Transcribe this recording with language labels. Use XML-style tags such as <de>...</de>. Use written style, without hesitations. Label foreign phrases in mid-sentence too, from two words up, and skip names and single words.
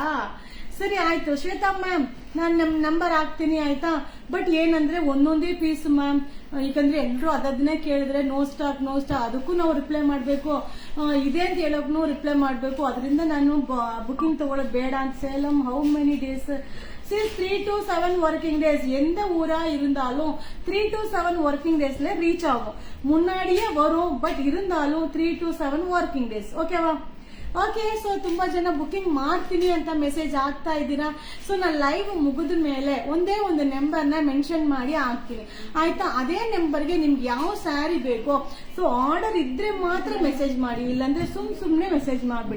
<kn>ಸರಿ ಆಯ್ತು ಶ್ವೇತಾ ಮ್ಯಾಮ್, ನಾನು ನಮ್ ನಂಬರ್ ಹಾಕ್ತೀನಿ ಆಯ್ತಾ. ಬಟ್ ಏನಂದ್ರೆ ಒಂದೊಂದೇ ಪೀಸ್ ಮ್ಯಾಮ್, ಯಾಕಂದ್ರೆ ಎಲ್ರು ಅದನ್ನೇ ಕೇಳಿದ್ರೆ</kn> <en>no stock</en> <kn>ಅದಕ್ಕೂ ನಾವು ರಿಪ್ಲೈ ಮಾಡ್ಬೇಕು, ಇದೆ ಅಂತ ಹೇಳೋಕ್ನು ರಿಪ್ಲೈ ಮಾಡ್ಬೇಕು. ಅದರಿಂದ ನಾನು ಬುಕಿಂಗ್ ತಗೊಳ್ಳೋದು ಬೇಡ ಅಂತ. ಸೇಲಂ</kn> <en>how many days? 3 to 7 working days.</en> <ta>எந்த ஊரா இருந்தாலும்</ta> <en>3 to 7 working days reach</en> <ta>ஆகும். முன்னாடியே வரும், பட் இருந்தாலும்</ta> <en>3 to 7 working days.</en> <ta>ಓಕೆವಾ? ಓಕೆ.</ta> <kn>ಸೊ ತುಂಬಾ ಜನ ಬುಕಿಂಗ್ ಮಾಡ್ತೀನಿ ಅಂತ ಮೆಸೇಜ್ ಆಗ್ತಾ ಇದ್ದೀರಾ. ಸೊ ನಾನು ಲೈವ್ ಮುಗಿದ ಮೇಲೆ ಒಂದೇ ಒಂದು ನಂಬರ್ನ ಮೆನ್ಷನ್ ಮಾಡಿ ಹಾಕ್ತೀನಿ ಆಯ್ತಾ. ಅದೇ ನಂಬರ್ಗೆ ನಿಮ್ಗೆ ಯಾವ ಸ್ಯಾರಿ ಬೇಕೋ ಸೊ ಆರ್ಡರ್ ಇದ್ರೆ ಮಾತ್ರ ಮೆಸೇಜ್ ಮಾಡಿ, ಇಲ್ಲಾಂದ್ರೆ ಸುಮ್ನೆ ಮೆಸೇಜ್ ಮಾಡ್ಬಿಡಿ.</kn>